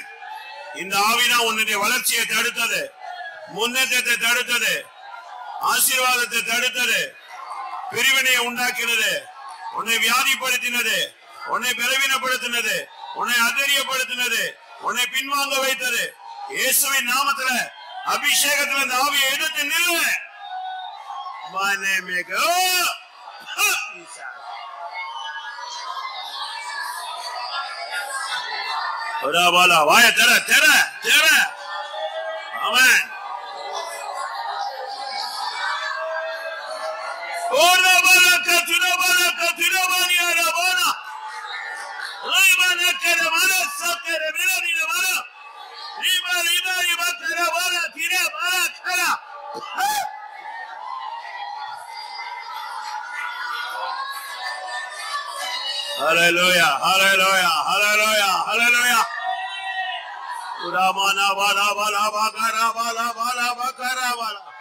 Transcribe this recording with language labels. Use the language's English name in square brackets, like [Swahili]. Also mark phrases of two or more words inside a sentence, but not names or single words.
[Tamil] இந்த ஆவிதான் உன்னுடைய வளர்ச்சியை தடுத்தது, முன்னேற்றத்தை தடுத்தது, ஆசீர்வாதத்தை தடுத்தது, பிரிவினையை உண்டாக்கினது, உன்னை வியாதிப்படுத்தினது, உன்னை பலவீனப்படுத்தினது, உன்னை அதரியப்படுத்தினது, உன்னை பின்வாங்க வைத்தது. இயேசுவின் நாமத்துல அபிஷேகத்துல இந்த ஆவியை எடுத்து நில்லு. [English] My name is God. Oravala, vaya, tera. Amen. Orabala, katura bani arabana. Rimana karamana sakere mirani namana. Riba karamana tira mara kara. Hallelujah, hallelujah, hallelujah, hallelujah. Uramana bala bakara bala.